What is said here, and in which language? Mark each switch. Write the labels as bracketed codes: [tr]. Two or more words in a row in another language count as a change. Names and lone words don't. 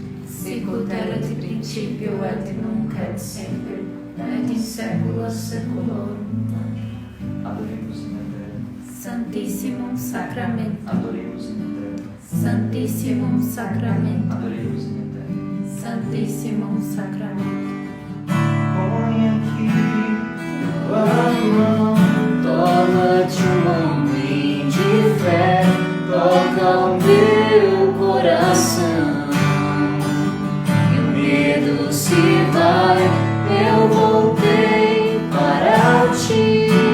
[la] Sicut erat in principio et nunc et semper, et in saecula saeculorum. Amen. adoremos in eterno, Santissimum Sacramentum, adoremos in eterno, Santissimum Sacramentum, adoremos in eterno. Santissimum Sacramentum. [pt] Põe aqui tua mão, torna-te um homem de fé, toca o meu coração, e o medo se vai, eu voltei para ti,